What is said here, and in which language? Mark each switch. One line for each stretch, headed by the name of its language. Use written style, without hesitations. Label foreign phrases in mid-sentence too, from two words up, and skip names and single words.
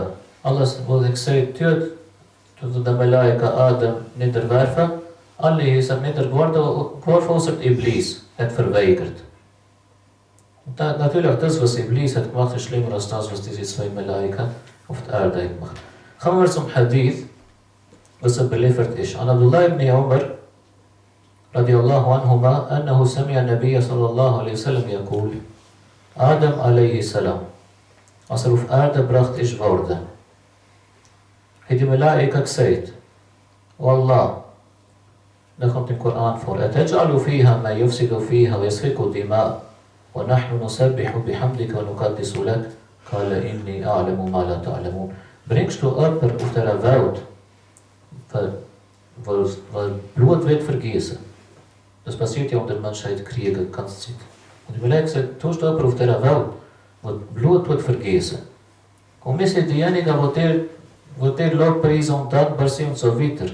German: Allah hat gesagt, tut der Malaika Adam niederwerfen. Alle sind niedergeworfen, außer Iblis hat verweigert. Und natürlich auch das, was Iblis hat gemacht, ist schlimmer als das, was diese zwei Malaika auf der Erde haben gemacht. Kommen wir zum Hadith, was überliefert ist.
Arabic: An Abdullah ibn Umar رضي الله عنهما أنه سمع النبي صلى الله عليه وسلم يقول Adam عليه السلام,
German: als auf Erde gebracht ist worden, hat die Malaika gesagt, O Allah, da kommt im Koran vor,
Arabic: أتجعل فيها ما يفسد فيها ويسفك الدماء ونحن نسبح بحمدك ونقدس لك قال إني أعلم ما لا تعلمون.
German: Bringst du jemanden auf der Welt, weil Blut wird vergießen? Das passiert ja unter der Menschheit Kriege die ganze Zeit. Und die Malaika sagt, tust du jemanden auf der Welt, wo Blut wird vergießen? Und wir sind diejenigen, wo dir Lobpreisen und dankbar sind und so weiter.